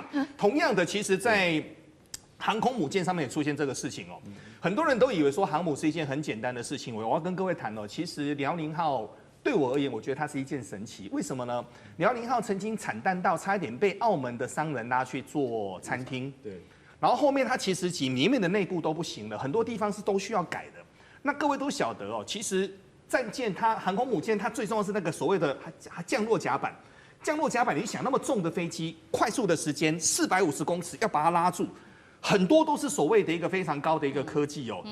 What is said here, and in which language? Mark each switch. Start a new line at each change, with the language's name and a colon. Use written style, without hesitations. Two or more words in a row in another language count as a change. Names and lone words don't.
Chinese: 同樣的，其實，在航空母艦上面也出現這個事情哦。很多人都以為說航母是一件很簡單的事情，我要跟各位談哦。其實遼寧號對我而言，我覺得它是一件神奇。為什麼呢？遼寧號曾經慘淡到差一點被澳門的商人拉去做餐廳。對。然後後面它其實裡面的內部都不行了，很多地方是都需要改的。那各位都曉得哦，其實戰艦它航空母艦它最重要是那個所謂的降落甲板。降落甲板，你想那麼重的飛機，快速的時間450公尺要把它拉住，很多都是所謂的一個非常高的一個科技哦。